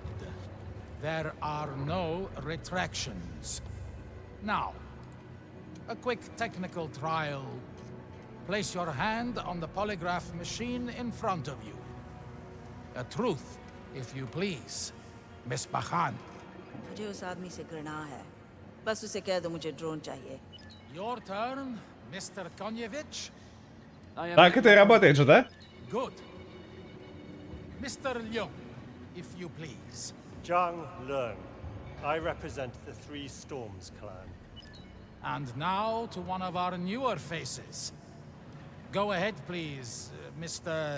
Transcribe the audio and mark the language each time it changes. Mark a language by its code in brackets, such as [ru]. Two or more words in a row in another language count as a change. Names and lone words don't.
[en] There are no retractions. Now, a quick technical trial. Place your hand on the polygraph machine in front of you. A truth, if you please, Miss Bakhan. [hi] मुझे उस आदमी से घृणा है। बस उसे कह दो मुझे ड्रोन चाहिए। [en] Your turn, Mr. Konyevich. [ru] Так это и работает же, да? [en] Good. Mr. Leung, if you please. Zhang Leung. I represent the Three Storms clan. And now to one of our newer faces. Go ahead, please, Mr.